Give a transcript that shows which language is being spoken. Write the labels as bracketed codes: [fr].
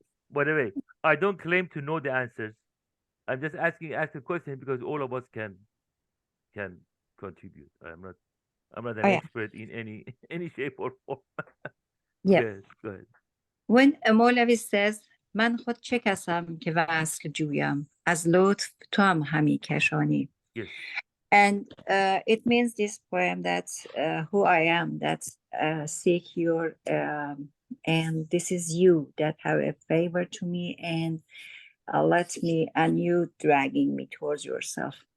[en] By the way, I don't claim to know the answers. I'm just ask a question because all of us can contribute. I'm not an oh yeah, expert in any any shape or form. yeah. Go ahead. When Molavi says, [fa] من خود چه کسم که وصل جویم از لطف تو هم همی کشانی. [en] Yes. And it means this poem that who I am, that seek your, and this is you that have a favor to me and let me, and you dragging me towards yourself.